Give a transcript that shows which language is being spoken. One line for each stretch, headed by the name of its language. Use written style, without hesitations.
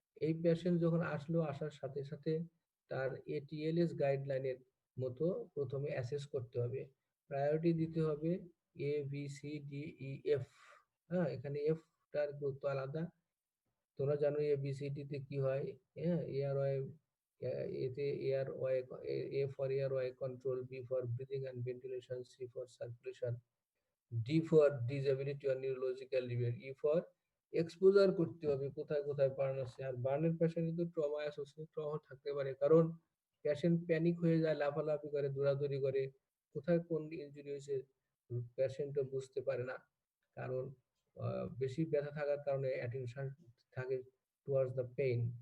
Bangla: এই পেশেন্ট যখন আসলো, আসার সাথে সাথে তার ATLS গাইডলাইনের মতো প্রথমে অ্যাসেস করতে হবে, প্রায়োরিটি দিতে হবে ABCDEF। হ্যাঁ, এখানে এফটার গুরুত্ব আলাদা। তোমরা জানো ABCD তে কি হয়।
English: হ্যাঁ, এয়ারওয়ে, এতে airway, A for airway control, B for breathing and ventilation, C for circulation, D for disability or neurological level, E for exposure
Bangla: করতে হবে কোথায় কোথায় বার্ন আছে। আর বার্নের পেশেন্ট কিন্তু ট্রমা অ্যাসোসিয়েটেড ট্রমা থাকতে পারে, কারণ পেশেন্ট প্যানিক হয়ে যায়, লাফালাফি করে, দৌড়াদৌড়ি করে, কোথায় কোন ইনজুরি হয়েছে পেশেন্টও বুঝতে পারে না। কারণ বেশি ব্যথা থাকার কারণে অ্যাটেনশন থাকে টুয়ার্ডস দ্য পেইন।